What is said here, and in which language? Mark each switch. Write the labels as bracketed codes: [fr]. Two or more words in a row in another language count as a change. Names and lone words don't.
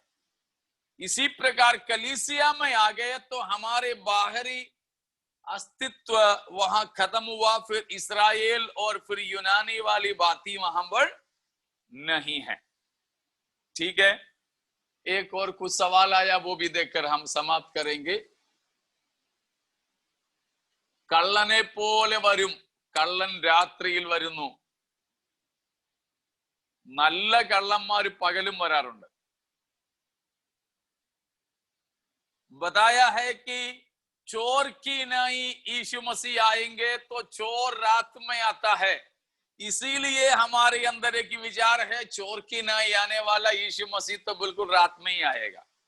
[hi] इसी प्रकार कलीसिया में आ गए तो हमारे बाहरी अस्तित्व वहां खत्म हुआ, फिर इस्राएल और फिर यूनानी वाली बात ही वहां पर नहीं है। ठीक है, एक और कुछ सवाल आया, वो भी देखकर हम समाप्त करेंगे। [ml] कള്ളനെ പോലെ വരും, കള്ളൻ രാത്രിയിൽ വരുന്നു। നല്ല കള്ളന്മാര് പകലും വരാറുണ്ട്। [hi] बताया है कि चोर की नहीं यीशु मसीह आएंगे तो चोर रात में आता है, इसीलिए हमारे अंदर एक विचार है चोर की नहीं आने वाला यीशु मसीह तो बिल्कुल रात में ही आएगा।